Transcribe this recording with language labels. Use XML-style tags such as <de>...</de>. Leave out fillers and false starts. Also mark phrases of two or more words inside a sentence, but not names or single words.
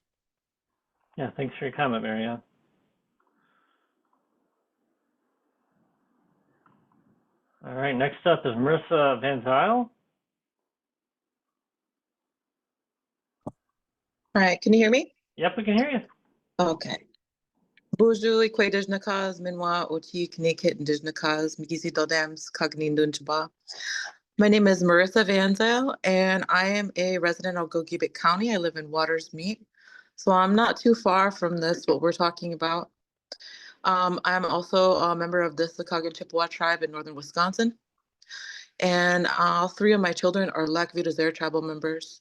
<en>Yeah, thanks for your comment, Mary Ann. All right, next up is Marissa Van Zyl. All right, can you hear me? Yep, we can hear you. Okay. Bonjour,</en> <pot>Ikwe Dejnakas, Minwa, Oti, Knekit, Dejnakas, Mikisi Dodams, Kagnin Dunchaba.</pot> <en>My name is Marissa Van Zyl, and I am a resident of Gogebic County. I live in Waters Meet. So I'm not too far from this, what we're talking about. I'm also a member of the Secaucus Chippewa tribe in northern Wisconsin. And all three of my children are Lac Vieux Desert tribal members.</en>